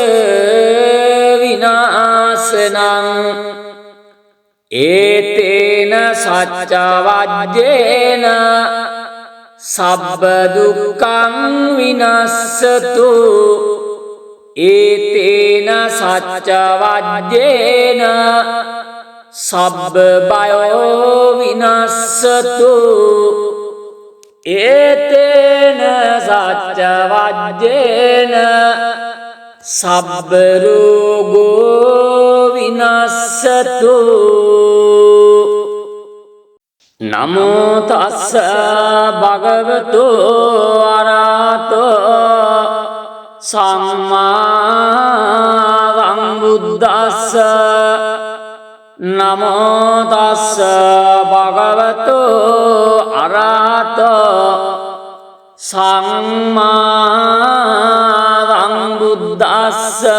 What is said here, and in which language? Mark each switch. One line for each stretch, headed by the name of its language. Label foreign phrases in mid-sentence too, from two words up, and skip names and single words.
Pali: විනාශනං ඒතේන සච්ච වජ්ජේන සබ්බ දුක්ඛං විනස්සතු ඒතේන සච්ච වජ්ජේන සබ්බ බයෝ විනස්සතු ඒතේන සච්ච වජ්ජේන සබ්බ රෝගෝ විනස්සතු නමෝ තස්ස භගවතු අරහතෝ සම්මා සම්බුද්දස්ස නමෝ තස්ස භගවතු අරහතෝ සම්මා සම්බුද්දස්ස